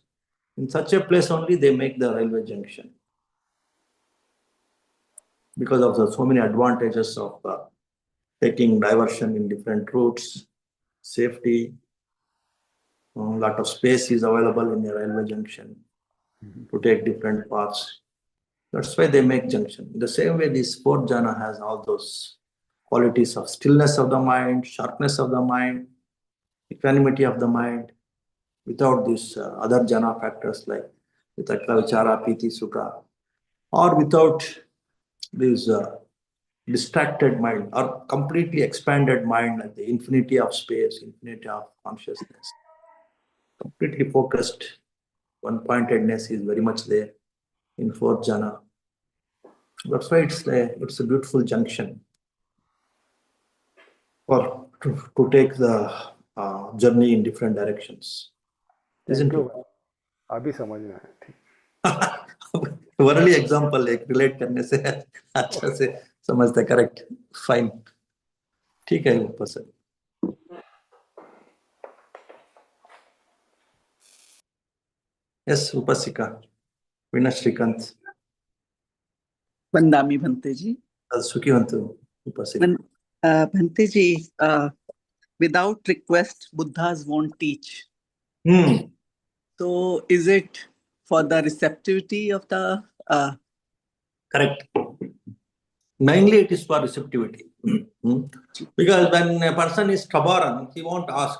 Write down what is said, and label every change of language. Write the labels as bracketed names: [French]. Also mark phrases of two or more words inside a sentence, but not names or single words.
[English] In such a place only they make the railway junction, because of the so many advantages of taking diversion in different routes, safety, a lot of space is available in a railway junction to take different paths. That's why they make junction. In the same way, this fourth jhana has all those qualities of stillness of the mind, sharpness of the mind, equanimity of the mind, without these other jhana factors like vitakka, vichara, piti, sukha, or without this distracted mind or completely expanded mind, like the infinity of space, infinity of consciousness. Completely focused, one-pointedness is very much there in fourth jhana. That's why it's a beautiful junction for to take the journey in different directions. Isn't it? [Hindi] अभी समझ में आया. [English] worldly example [Hindi] एक रिलेट करने से अच्छा से समझते. [English] Correct, fine, [Hindi] ठीक है ऊपर से. यस, उपासिका वीणा श्रीकांत. [Pali] वंदामि भंते जी. सुखी हंतु उपासिका. [English] Bhante ji, without request, Buddhas won't teach. So is it for the receptivity of the... Correct. Mainly it is for receptivity. Because when a person is stubborn, he won't ask.